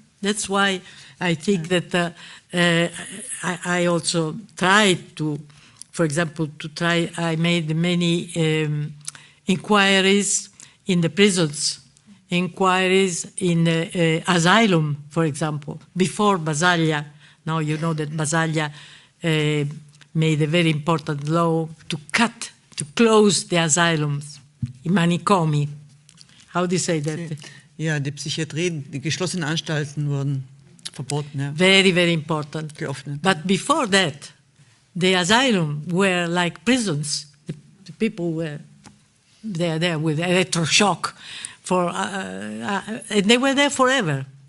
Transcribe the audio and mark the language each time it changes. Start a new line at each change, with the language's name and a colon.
English: That's why I think that I also tried to, for example, I made many inquiries in the prisons, inquiries in asylum, for example, before Basaglia. Now you know that Basaglia made a very important law to close the asylums, I manicomi. How do you say that?
German: Ja, die Psychiatrie, die geschlossenen Anstalten wurden verboten. Ja.
English: Very, very important.
German: Geöffnet.
English: But before that, the asylum were like prisons. The people were there with electroshock, and they were there forever.